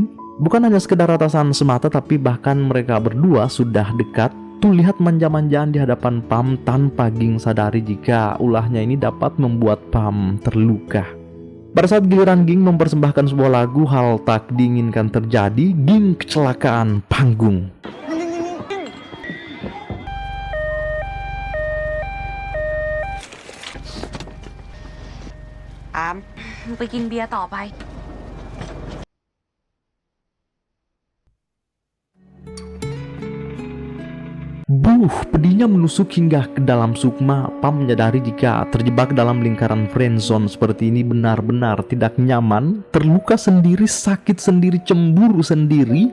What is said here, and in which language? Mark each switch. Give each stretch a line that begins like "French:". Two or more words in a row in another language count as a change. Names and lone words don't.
Indonesian: Bukan hanya sekedar atasan semata, tapi bahkan mereka berdua sudah dekat. Tuh lihat manja-manjaan di hadapan Pam tanpa Ging sadari jika ulahnya ini dapat membuat Pam terluka. Pada saat giliran Ging mempersembahkan sebuah lagu, hal tak diinginkan terjadi. Ging kecelakaan panggung.
Thai: Pam ไปกินเบียร์ต่อไป
Indonesian: Pedihnya menusuk hingga ke dalam sukma. Pam menyadari jika terjebak dalam lingkaran friendzone seperti ini benar-benar tidak nyaman. Terluka sendiri, sakit sendiri, cemburu sendiri.